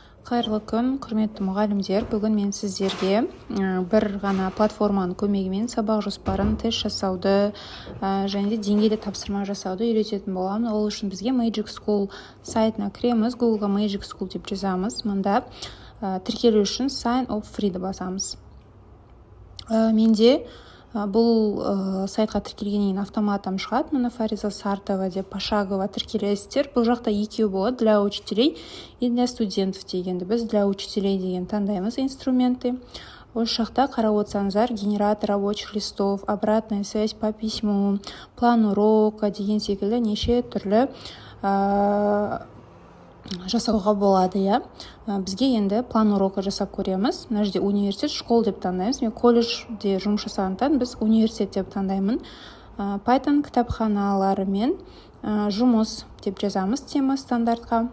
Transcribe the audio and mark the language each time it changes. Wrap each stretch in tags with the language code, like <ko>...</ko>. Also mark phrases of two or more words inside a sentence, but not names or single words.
<kk>Қайырлы күн, құрметті мұғалімдер. Бүгін мен сіздерге бір ғана платформаның көмегімен сабақ жоспарын тест жасауды және де деңгейлі тапсырма жасауды үйрететін боламын. Ол үшін бізге Magic School сайтына кіреміз. Googleға Magic School деп жазамыз. Мұнда тіркелу үшін</kk> <en>Sign up free-</en> <kk>ді басамыз. Менде бұл сайтқа тіркелгеннен кейін автоматом шығады. Мұны Фариза Сартова деп пошагово тіркелесіздер. Бұл жақта екеу болады,</kk> <ru>для учителей и для студентов дегенді.</ru> <kk>Біз</kk> <ru>для учителей</ru> <kk>деген таңдаймыз инструменты. Осы жақта қарап отырсаңыздар,</kk> <ru>генератор рабочих листов, обратная связь по письму, план урока</ru> <kk>деген секілді неше түрлі жасауға болады, иә. Бізге енді</kk> <ru>план урока</ru> <kk>жасап көреміз. Мына жерде университет, школ деп таңдаймыз. Мен колледжде жұмыс жасағандықтан біз университет деп таңдаймын. Python кітапханаларымен жұмыс деп жазамыз тема стандартқа.</kk>